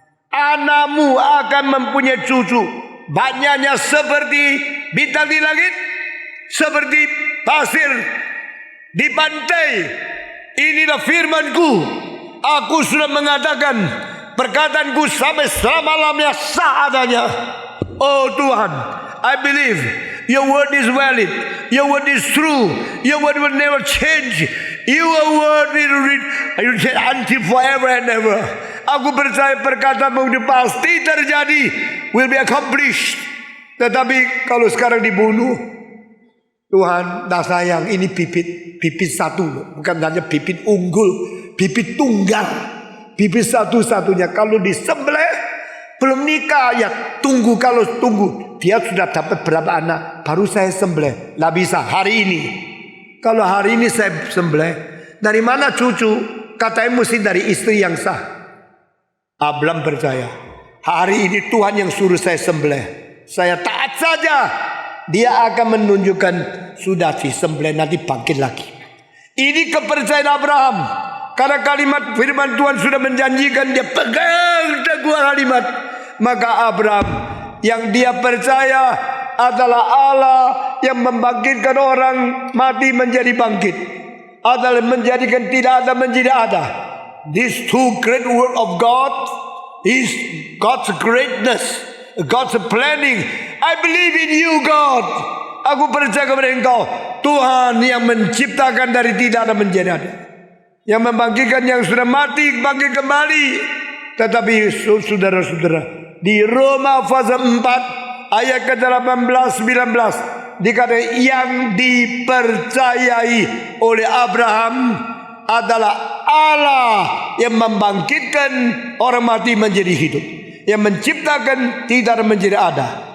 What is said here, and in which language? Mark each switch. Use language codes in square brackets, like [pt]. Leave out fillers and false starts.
[id] Anakmu akan mempunyai cucu, banyaknya seperti bintang di langit, seperti pasir di pantai. Inilah firman-Ku. Aku sudah mengatakan perkataanku sampai selama-lamanya sah adanya. Oh Tuhan, [en] I believe your word is valid, your word is true, your word will never change. Your word will read until forever and ever. [id] Aku percaya perkataanmu itu pasti terjadi, [en] will be accomplished. [id] Tetapi kalau sekarang dibunuh, Tuhan, dah sayang, ini bibit satu, bukan hanya bibit unggul, bibit tunggal, bibit satu-satunya. Kalau disembelih, belum nikah, ya tunggu. Kalau tunggu, dia sudah dapat berapa anak, baru saya sembelih. Tidak bisa hari ini. Kalau hari ini saya sembelih, dari mana cucu? Katanya mesti dari istri yang sah. Abraham percaya, hari ini Tuhan yang suruh saya sembelih, saya taat saja. Dia akan menunjukkan sudah disembelih, nanti bangkit lagi. Ini kepercayaan Abraham. Karena kalimat firman Tuhan sudah menjanjikan, dia pegang teguh kalimat. Maka Abraham yang dia percaya adalah Allah yang membangkitkan orang mati menjadi bangkit, adalah menjadikan tidak ada menjadi ada. [en] These two great word of God is God's greatness, God's planning. I believe in you, God. [id] Aku percaya kepada Engkau, Tuhan yang menciptakan dari tidak ada menjadi ada, yang membangkitkan yang sudah mati bangkit kembali. Tetapi saudara-saudara, di Roma pasal 4 ayat ke-18-19 dikatakan yang dipercayai oleh Abraham adalah Allah yang membangkitkan orang mati menjadi hidup, yang menciptakan tidak menjadi ada.